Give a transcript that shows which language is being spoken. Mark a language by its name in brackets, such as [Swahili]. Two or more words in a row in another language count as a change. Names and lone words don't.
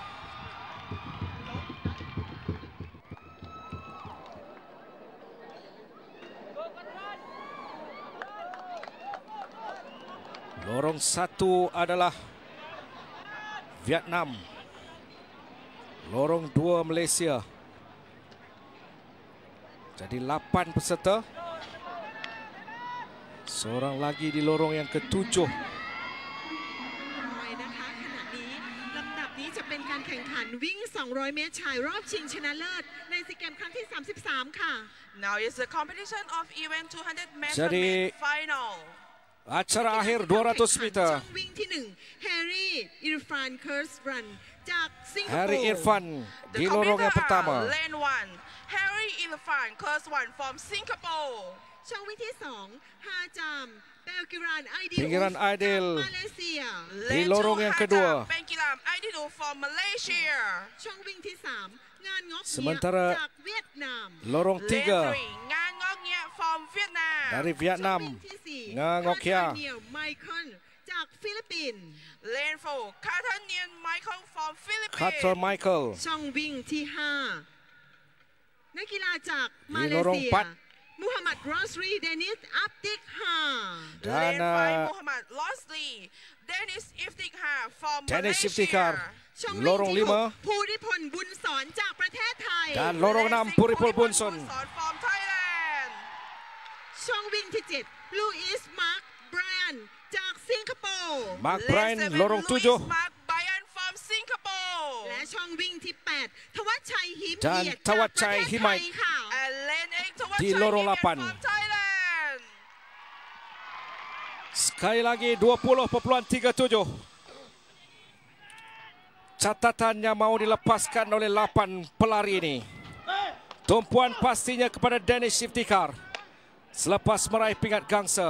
[Malay] Lorong 1 adalah Vietnam. Lorong 2 Malaysia. Jadi 8 peserta. Seorang lagi di lorong yang ke-7. [Thai] จะเป็นการแข่งขันวิ่ง 200 เมตรชายรอบชิงชนะเลิศในซีเกมส์ครั้งที่ 33 ค่ะ [English] Now is the competition of event 200 meter [Malay] Jadi, final. Acara akhir 200 meter. [Thai] ช่องวิ่งที่ 1 Harry Irfan Curse Run จากสิงคโปร์ [Malay] Harry Irfan di lorong yang pertama. [English] Lane 1 Harry Irfan Curse Run from Singapore. [Thai] ช่องวิ่งที่ 2 ฮาจาม [Malay] Pinggiran Aidil di lorong yang kedua. [English] Pinggiran Aidil from Malaysia. [Malay] Sementara lorong 3 dari Vietnam, Ngan Ngoc Nha. [English] Lane 4 Cartanian Michael from Philippines. Carter Michael. [Thai] ช่องวิ่งที่ 5 นักกีฬาจากมาเล [Malay] di lorong [Thai] เซีย [Malay] 4. Muhammad Rosli Dennis Abdikha. Dan [English] Muhammad Rosli Dennis Abdikha from Dennis Malaysia. [Malay] Iftikhar, lorong 5. [Thai] Puripol Bunsun จากประเทศไทย [Malay] Dan lorong 6 Puripol Bunsun. [English] from Thailand. [Thai] ช่องวิ่งที่ 7 Louis Mark Bryan จากสิงคโปร์ [Malay] Mark Bryan lorong 7. [English] Mark Bryan from Singapore. [Thai] และช่องวิ่งที่ 8 ทวัชชัยหิม [Malay] Dan [Thai] เอียด Thawatchai จากประเทศไทย Himait ค่ะ [English] And Lane 8 [Malay] di lorong 8. [English] from Thailand. [Malay] Sekali lagi 20.37. Catatan yang mau dilepaskan oleh 8 pelari ini. Tumpuan pastinya kepada Danish Iftikhar selepas meraih pingat gangsa.